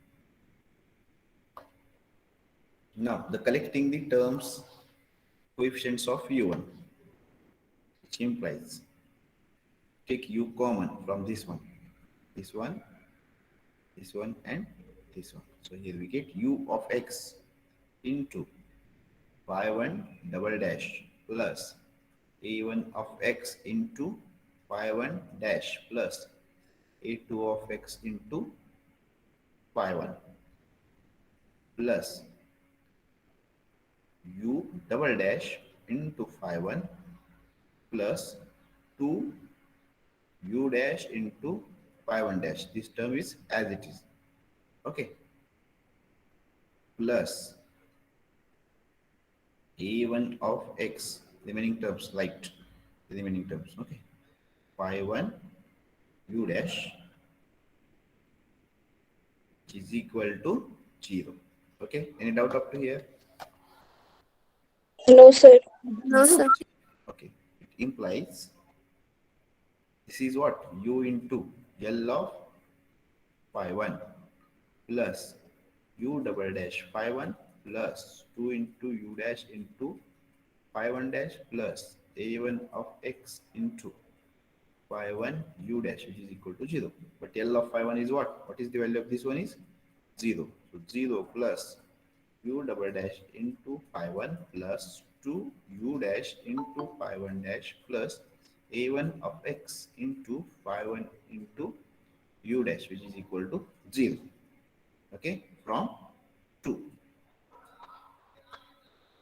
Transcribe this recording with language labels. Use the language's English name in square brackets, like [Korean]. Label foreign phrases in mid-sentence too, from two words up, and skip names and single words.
[English] Now, the collecting the terms coefficients of u1, which implies take u common from this one, this one, this one, and this one. So here we get u of x into phi 1 double dash plus a1 of x into phi 1 dash plus a2 of x into phi 1 plus u double dash into phi 1 plus 2 u dash into phi 1 dash. This term is as it is. Okay. Plus a1 of x, remaining terms, light, remaining terms. Okay. Phi 1 u dash is equal to 0. Okay. Any doubt up to here? No, sir. No, sir. Okay. It implies this is what? U into L of phi 1 plus u double dash phi 1 plus 2 into u dash into phi 1 dash plus a1 of x into phi 1 u dash, which is equal to 0. But L of phi 1 is what? What is the value of this one is 0. So 0 plus u double dash into phi 1 plus 2 u dash into phi 1 dash plus a1 of x into phi 1 into u dash, which is equal to 0. Okay, from 2.